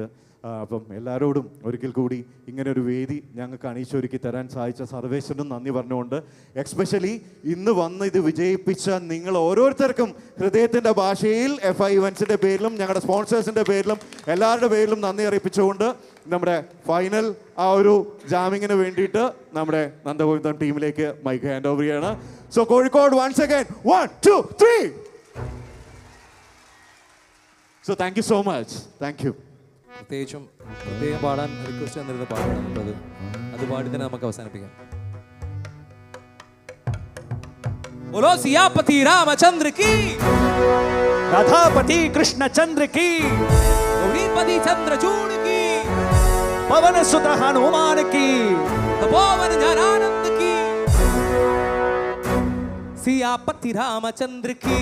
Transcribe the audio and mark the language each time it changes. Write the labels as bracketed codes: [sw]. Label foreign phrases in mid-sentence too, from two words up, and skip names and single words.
[ml] അപ്പം എല്ലാവരോടും ഒരിക്കൽ കൂടി ഇങ്ങനെ ഒരു വേദി ഞങ്ങൾക്ക് അണിയിച്ചൊരുക്കി തരാൻ സാധിച്ച സർവേശ്വരനും നന്ദി പറഞ്ഞുകൊണ്ട്, എക്സ്പെഷ്യലി ഇന്ന് വന്ന് ഇത് വിജയിപ്പിച്ച നിങ്ങൾ ഓരോരുത്തർക്കും ഹൃദയത്തിൻ്റെ ഭാഷയിൽ FI ഇവൻസിൻ്റെ പേരിലും ഞങ്ങളുടെ സ്പോൺസേഴ്സിൻ്റെ പേരിലും എല്ലാവരുടെ പേരിലും നന്ദി അറിയിപ്പിച്ചുകൊണ്ട് നമ്മുടെ ഫൈനൽ ആ ഒരു ജാമിങ്ങിന് വേണ്ടിയിട്ട് നമ്മുടെ നന്ദഗോവിന്ദൻ ടീമിലേക്ക് [en] mike hand over [ml] ചെയ്യാണ്. [en] So Kozhikode once again 1 2 3. So thank you so much. Thank you. [ml] പ്രത്യേകം പാടാൻ റിക്വസ്റ്റ് തന്നിരുന്ന പാടാണ്. അത് പാടി തന്നെ നമുക്ക് അവസാനിപ്പിക്കാം. [hi] बोलो सियापति रामचंद्र की, राधापति कृष्णचंद्र की, गौरीपति चंद्रचूड़ की, पवन सुत हनुमान की, तपोवन ज्ञानानंद की. सियापति रामचंद्र की,